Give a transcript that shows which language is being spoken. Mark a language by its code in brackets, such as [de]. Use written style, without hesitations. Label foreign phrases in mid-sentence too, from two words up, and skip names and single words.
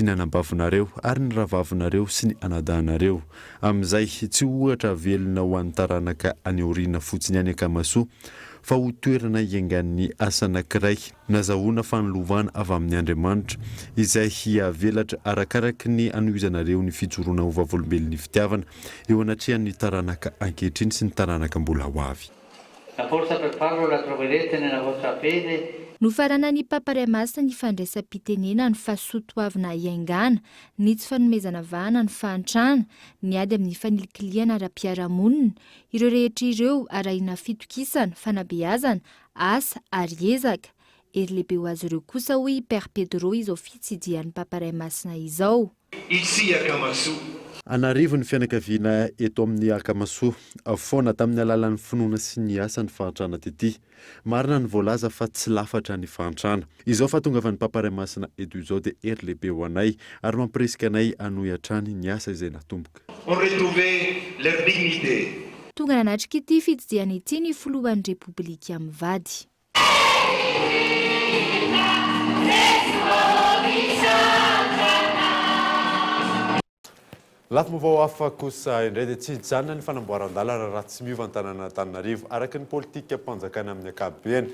[mg] ny anabavinareo ary ny ravavinareo sy ny anadahanareo amin'izay tsy ohatra velona ho an'ny taranaka any aoriana fotsiny any akamasoa fa ho toerana iangan'ny asa anankiray nazahoana fanolovana avy amin'ny Andriamanitra izay hiavelatra arakaraky ny anohizanareo ny fijoroana ovavolombelon'ny fitiavana eo anatrihan'ny taranaka ankehitriny sy ny taranaka mbola ho avy. [it] La forza per farlo la troverete nella vostra fede. [mg] Nofarana ny Papariamasina ny fandraisam-pitenena ny fahasoatoavina iangana, ny tsy fanomezana vahana ny fahantrana, ny ady amin'ny fanilikiliana ara-piarahamonina, ireo rehetra ireo arahina fitokisana, fanabeazana, asa ary ezaka. Ery lehibe ho azy ireo kosa hoy Père Pedro izao fitsidihan'ny Papariamasina izao. [fr] Ici Akamasoa. [mg] Anarivo ny fianakaviana eto amin'ny Akamasoa foana tamin'ny alalan'ny finoana sy ny asa ny fahantrana tety. Marina ny voalaza fa tsy lafatra ny fahantrana. Izao fa tonga avy ny Papariamasina eto izao dia ery lehibe ho anay ary mampiresika anay hanohy hatrany ny asa izay natomboka. [fr] On retrouvait leur dignité. [mg] Tonga nanatrika ity fitsidiana ity ny filohan'ny Repoblika mivady. Lato movao hafa kosa indray dia tsy hijanona ny fanamboaran-dalana raha tsy miova ny tanàna Antananarivo araky ny politika mpanjakana amin'ny ankapobeny.